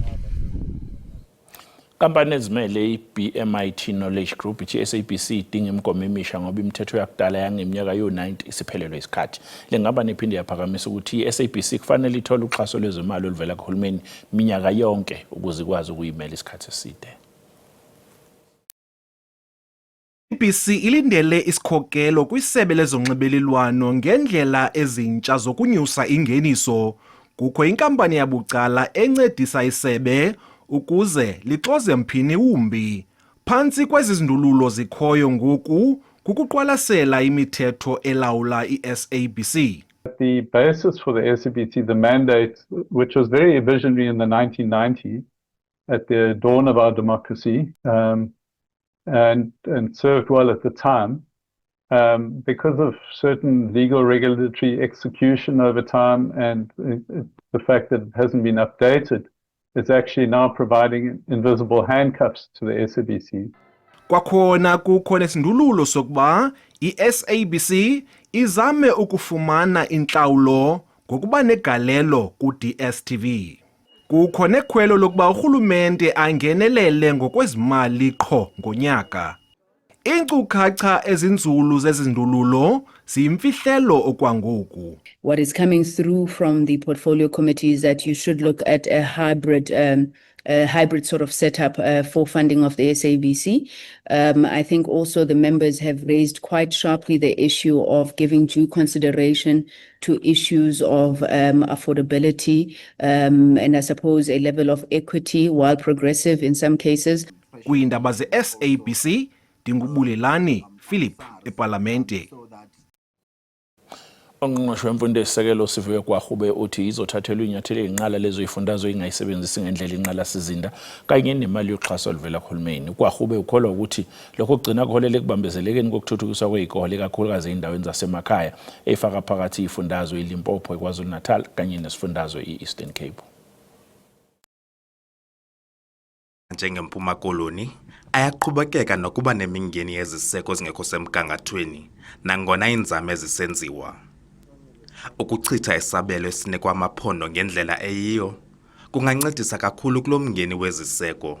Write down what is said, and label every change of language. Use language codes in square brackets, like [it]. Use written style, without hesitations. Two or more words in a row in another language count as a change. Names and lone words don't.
[zu] Kampani ezimele i-BMIT Knowledge Group ithi SABC idinga imigomo emisha ngoba imithetho yakudala yangeminyaka yo-90 isiphelelwe isikhathi. Lengaba nephinde yaphakamisa ukuthi i-SABC kufanele ithole uxhaso lwezimali oluvela kuhulumeni minyaka yonke ukuze ikwazi ukuyimela isikhathi eside. [xh] SABC ilindele isikhokelo kwisebe lezonxibelelwano ngendlela ezintsha zokunyusa ingeniso. Kukho inkampani yabucala encedisa isebe ukuze lixoze mphini wumbi. Phantsi kwezi zindululo zikhoyo ngoku kukuqwalasela imithetho elawula i-SABC. [en] The basis for the SABC, the mandate, which was very visionary in the 1990s at the dawn of our democracy, and served well at the time, because of certain legal regulatory execution over time and the fact that it hasn't been updated, it's actually now providing invisible handcuffs to the SABC. [xh] Kwakhona kukho nesindululo sokuba i-SABC izame ukufumana intlawulo ngokuba negalelo ku-DSTV. Kukho nekhwelo lokuba urhulumente angenelele ngokwezimali qho ngonyaka. Iinkcukacha ezinzulu zezindululo ziyimfihlelo okwangoku. [en] What is coming through from the portfolio committee is that you should look at a hybrid sort of setup for funding of the SABC. I think also the members have raised quite sharply the issue of giving due consideration to issues of affordability and I suppose a level of equity while progressive in some cases. [xh] Kwiindaba ze-SABC, Dingubulelani Philip eParlamente. [zu] Ongqongqoshe wemfundo esisekelo Sivuyo Gwahube uthi izothathelwa inyathelo ezinqala lezo ifundazwe ingayisebenzisi ngendlela inqala sizinda kanye nemali yoxhaso oluvela kuhulumeni. Gwahube ukholwa ukuthi lokho kugcina kuholele kubambezelekeni kokuthuthukiswa kwezikole kakhulukazi endaweni zasemakhaya efaka phakathi ifundazwe iLimpopo, eKwaZulu-Natal kanye nesifundazwe iEastern Cape. [xh] Njengempuma koloni ayaqhubekeka nokuba nemingeni yeziseko zingekho semgangathweni nangona inzame ezisenziwa. Ukuchitha isabelo esinikwa amaphondo ngendlela eyiyo kungancedisa kakhulu kulomngeni weziseko.